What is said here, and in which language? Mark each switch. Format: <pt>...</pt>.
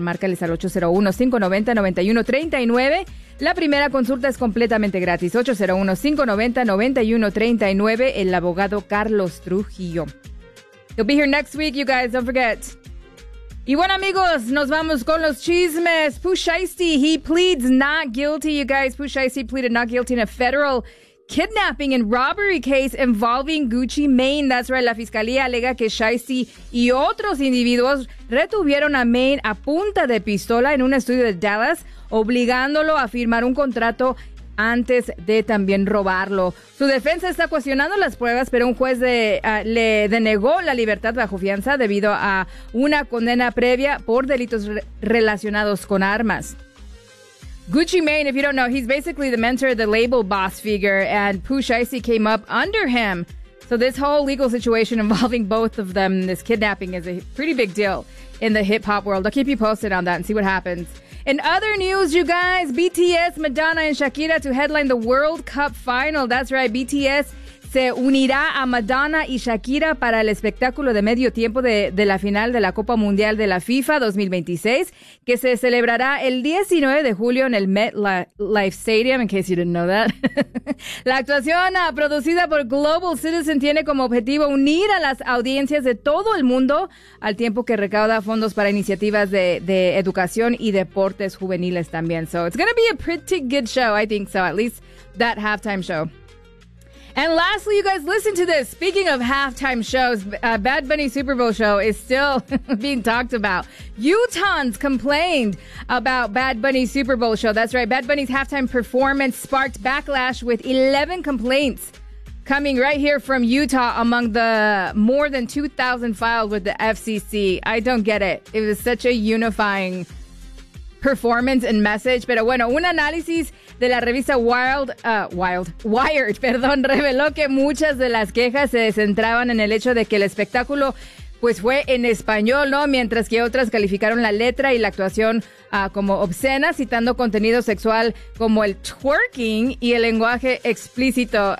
<es>Márcales al 801-590-9139. La primera consulta es completamente gratis. 801-590-9139, el abogado Carlos Trujillo.</es> <en>He'll be here next week, you guys. Don't forget.</en> <es>Y bueno, amigos, nos vamos con los chismes.</es> <en>Pusheisty, he pleads not guilty, you guys. Pusheisty pleaded not guilty in a federal kidnapping and robbery case involving Gucci Mane. That's right,</en> <es>la fiscalía alega que Shiesty y otros individuos retuvieron a Mane a punta de pistola en un estudio de Dallas, obligándolo a firmar un contrato antes de también robarlo. Su defensa está cuestionando las pruebas, pero un juez le denegó la libertad bajo fianza debido a una condena previa por delitos relacionados con armas.</es> <en>Gucci Mane, if you don't know, he's basically the mentor, the label boss figure, and Pusheisty came up under him. So this whole legal situation involving both of them, this kidnapping, is a pretty big deal in the hip-hop world. I'll keep you posted on that and see what happens. In other news, you guys, BTS, Madonna, and Shakira to headline the World Cup Final. That's right,</en> <es>BTS se unirá a Madonna y Shakira para el espectáculo de medio tiempo de la final de la Copa Mundial de la FIFA 2026, que se celebrará el 19 de julio en el MetLife Stadium,</es> <en>in case you didn't know that.</en> <es>La actuación, producida por Global Citizen, tiene como objetivo unir a las audiencias de todo el mundo al tiempo que recauda fondos para iniciativas de educación y deportes juveniles también.</es> <en>So it's going to be a pretty good show, I think so, at least that halftime show. And lastly, you guys, listen to this. Speaking of halftime shows, Bad Bunny Super Bowl show is still being talked about. Utahns complained about Bad Bunny Super Bowl show. That's right. Bad Bunny's halftime performance sparked backlash with 11 complaints coming right here from Utah among the more than 2,000 filed with the FCC. I don't get it. It was such a unifying performance and message.</en> <es>Pero bueno, un análisis de la revista Wired, reveló que muchas de las quejas se centraban en el hecho de que el espectáculo pues fue en español, ¿no? Mientras que otras calificaron la letra y la actuación como obscena, citando contenido sexual como el twerking y el lenguaje explícito.</es>